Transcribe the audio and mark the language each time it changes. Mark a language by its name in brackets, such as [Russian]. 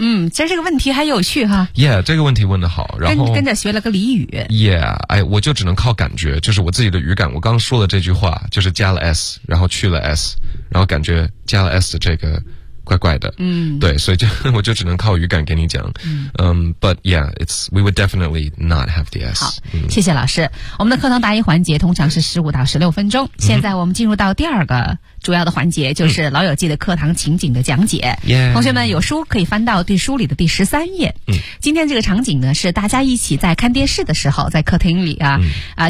[Chinese] 其实这个问题还有趣哈。 Yeah， 这个问题问得好，然后跟着学了个俚语。 Yeah， 哎，我就只能靠感觉，就是我自己的语感。我刚说的这句话，就是加了 s， 然后去了 s， 然后感觉加了 s 的这个怪怪的。对，所以我就只能靠语感给你讲。 [English] But yeah， we would definitely not have the s。 [Chinese] 好，谢谢老师。我们的课堂答疑环节通常是15到16分钟。现在我们进入到第二个。主要的环节就是老友记的课堂情景的讲解。同学们有书可以翻到对书里的第13页。今天这个场景呢是大家一起在看电视的时候在客厅里啊。